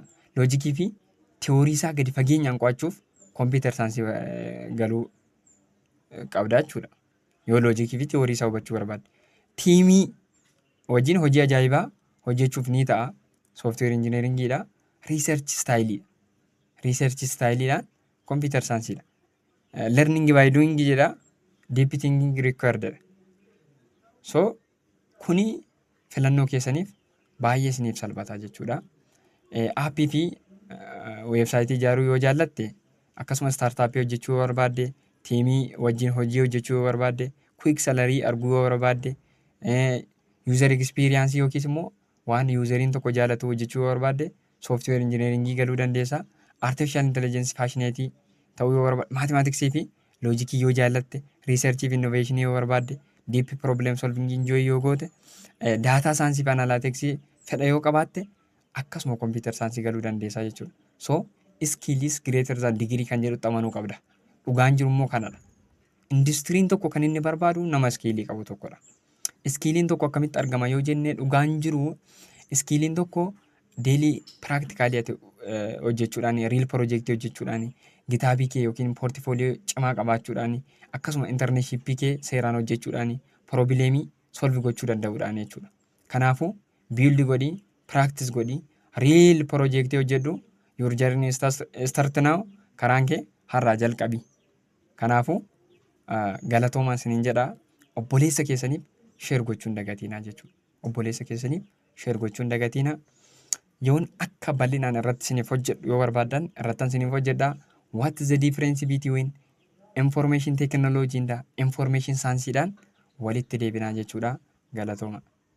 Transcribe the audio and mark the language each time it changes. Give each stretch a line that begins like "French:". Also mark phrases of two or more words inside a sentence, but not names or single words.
Oromo: Loojikii fi tiyoorii isaa gadi fageenyaan qo'achuuf kompiitar saayinsii galuu qabda jechuudha. Yoo loojikii fi tiyoorii isaa hubachuu barbaadde. Tiimii wajjin hojii ajaa'ibaa hojjechuuf ni ta'a. Sooftiweer injineeringiidha. Riiserchi istaayiliidhaan kompiitar saayinsiidha.
English: Learning by doing jedha. Deep thinking required.
Oromo: So kuni filannoo keessaniif baay'ee isiniif salphataa jechuudha. Aappii fi weebsaayitii ijaaruu yoo jaallatte akkasumas startaappii hojjechuu yoo barbaadde tiimii wajjin hojii hojjechuu yoo barbaadde quick salarii arguu yoo barbaadde
English: user experience
Oromo: yookiis immoo waan useriin tokko jaallatu hojjechuu yoo barbaadde sooftiweer injineeringii galuu dandeessa.
English: Artificial intelligence
Oromo: passioneetii ta'uu yoo barbaadde maatimaatiksii fi loojikii yoo jaallatte riiserchii fi innoveeshinii yoo barbaadde
English: deep problem solving enjoy
Oromo: yoo goote daataa saayinsii fi analyticsii fedha yoo qabaatte akkasuma kompiitar saayinsii galuu dandeessaa jechuudha. So
English: skills greater than degree
Oromo: kan jedhutti amanuu qabda. Dhugaan jiru immoo kanadha. Industiriin tokko kan inni barbaadu nama iskiilii qabu tokkodha. Iskiiliin tokko akkamitti argama yoo jennee dhugaan jiru iskiiliin tokko deelii piraaktikaalii hojjechuudhaan, riil piroojeektii hojjechuudhaan, kitaabii kee yookiin poortifooliyoo cimaa qabaachuudhaan, akkasuma intarneeshippii kee seeraan hojjechuudhaan, piroobileemii solvi gochuu danda'uudhaan jechuudha. Kanaafuu biildi godhii, piraaktis godhii, riil piroojeektii hojjedhu,
English: your journey start now,
Oromo: karaan kee har'aa jalqabi. Kanaafuu galatoomaa isiniin jedhaa. Obboleessa keessaniif sheer gochuun dagatiinaa jechuudha. Obboleessa keessaniif sheer gochuun dagatiinaa. Yoon akka bal'inaan irratti isiniif hojjedhu yoo barbaaddan irrattan isiniif hojjedhaa.
English: What is the difference between information technology and information science
Oromo: dhaan walitti deebinaa jechuudha. Galatooma.